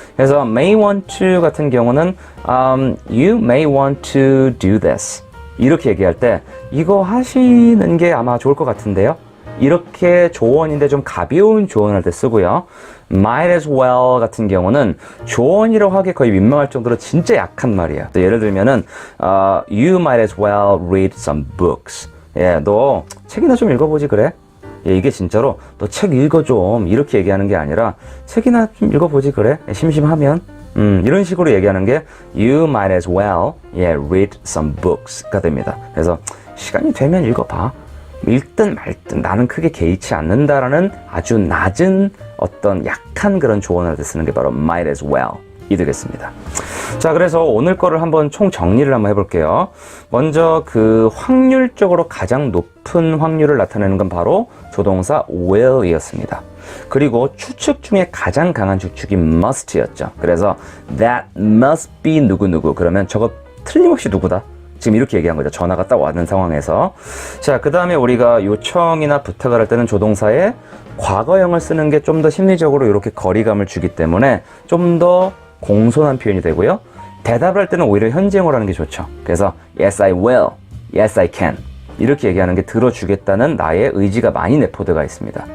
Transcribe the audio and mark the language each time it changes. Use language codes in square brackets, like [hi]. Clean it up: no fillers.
[ko] 그래서 may want to 같은 경우는 [en] you may want to do this [ko] 이렇게 얘기할 때 이거 하시는 게 아마 좋을 것 같은데요. 이렇게 조언인데 좀 가벼운 조언할 때 쓰고요. might as well 같은 경우는 조언이라고 하기 거의 민망할 정도로 진짜 약한 말이에요. 예를 들면은 [en] you might as well read some books. [ko] 예, 너 책이나 좀 읽어보지 그래? 예, 이게 진짜로 너 책 읽어 좀 이렇게 얘기하는 게 아니라 책이나 좀 읽어보지 그래? 예, 심심하면 이런 식으로 얘기하는 게 [en] you might as well read some books [ko] 가 됩니다. 그래서 시간이 되면 읽어봐. 읽든 말든 나는 크게 개의치 않는다라는 아주 낮은 어떤 약한 그런 조언을 할 때 쓰는 게 바로 might as well 이 되겠습니다. 자, 그래서 오늘 거를 한번 총 정리를 한번 해볼게요. 먼저 그 확률적으로 가장 높은 확률을 나타내는 건 바로 조동사 will 이었습니다. 그리고 추측 중에 가장 강한 추측이 must였죠. 그래서 [en] that must be [ko] 누구누구. 그러면 저거 틀림없이 누구다. 지금 이렇게 얘기한 거죠. 전화가 딱 왔는 상황에서. 자, 그 다음에 우리가 요청이나 부탁을 할 때는 조동사에 과거형을 쓰는 게 좀 더 심리적으로 이렇게 거리감을 주기 때문에 좀 더 공손한 표현이 되고요. 대답을 할 때는 오히려 현재형으로 하는 게 좋죠. 그래서 [en] yes I will, yes I can [ko] 이렇게 얘기하는 게 들어주겠다는 나의 의지가 많이 내포되어 있습니다.